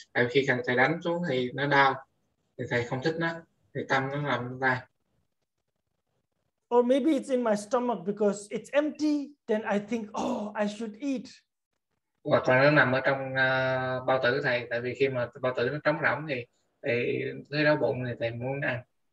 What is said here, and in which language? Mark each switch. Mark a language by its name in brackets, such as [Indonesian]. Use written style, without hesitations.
[Vietnamese] Tại khi thầy đánh xuống thì nó đau, thì thầy không thích nó, thì tâm nó nằm trong tay. [English] Or maybe it's in my stomach because it's empty. Then I think, oh, I should eat. [Vietnamese] Hoặc là nó nằm ở trong bao tử thầy, tại vì khi mà bao tử nó trống rỗng thì thấy đói bụng thì thầy muốn ăn.